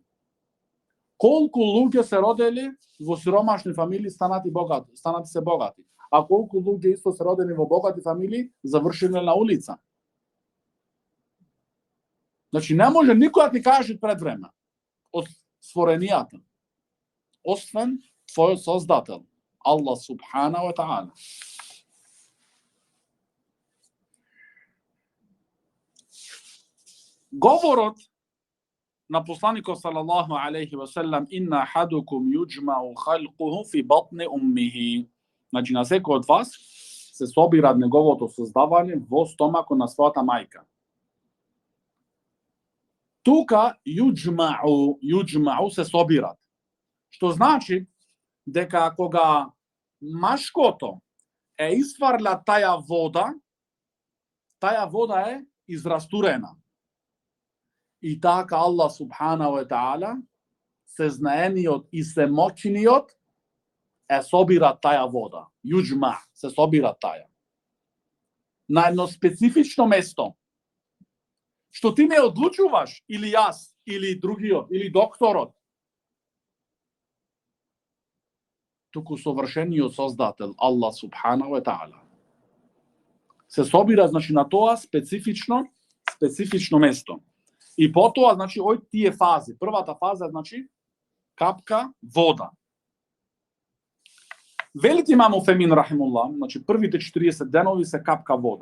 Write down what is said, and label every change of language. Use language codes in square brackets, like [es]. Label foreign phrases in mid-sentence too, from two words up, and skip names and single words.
[mk] Колку луѓе се родели во сиромашни фамилии станати се богати, а колку луѓе исто се родени во богати фамилии завршиле на улица. Значи не може никој да ти каже пред време од створенијата, освен твојот создател, [ar] الله سبحانه وتعالى. Говорот на посланикот صلى الله عليه وسلم إن أحدكم يجمع خلقه في بطن أمه. [mk] Значи на секој од вас се собира неговото создавање во стомакот на својата мајка. Тука юџмау се собират. Што значи дека кога машкото е изфарля таја вода е израстурена. И така Аллах [ar] سبحانه وتعالى, [mk] се знаениот и се моќниот, е собира таја вода. Юџма, се собира таја. На едно специфично место. Што ти не одлучуваш, или јас, или другиот, или докторот. Туку совршениот создател, [ar] الله سبحانه وتعالى. [mk] Се собира, значи, на тоа специфично место. И потоа, значи, тие фази. Првата фаза, значи, капка вода. Велите имам Уфемин рахимуллах, значи, првите 40 денови се капка вода.